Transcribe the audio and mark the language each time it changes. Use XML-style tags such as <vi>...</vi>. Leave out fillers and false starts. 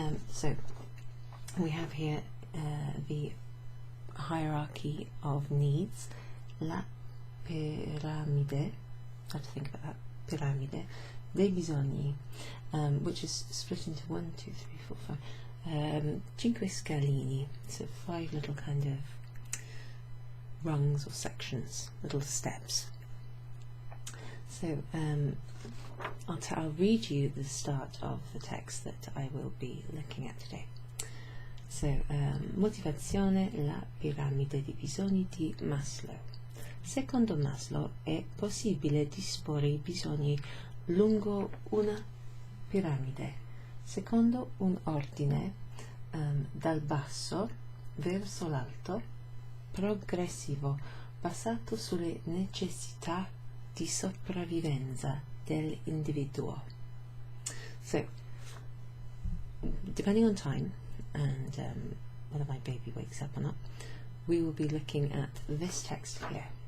<en>So we have here the hierarchy of needs,</en> <it>la piramide,</it> <en>I have to think about that,</en> <it>piramide dei bisogni,</it> <en>which is split into 1, 2, 3, 4, 5,</en> <it>5 scalini,</it> <en>so 5 little kind of rungs or sections, little steps. So I'll read you the start of the text that I will be looking at today.</en> <it>So, Motivazione, la piramide dei bisogni di Maslow. Secondo Maslow è possibile disporre i bisogni lungo una piramide, secondo un ordine dal basso verso l'alto, progressivo, basato sulle necessità di sopravvivenza dell'individuo.</it> <en>So, depending on time and whether my baby wakes up or not, we will be looking at this text here.</en>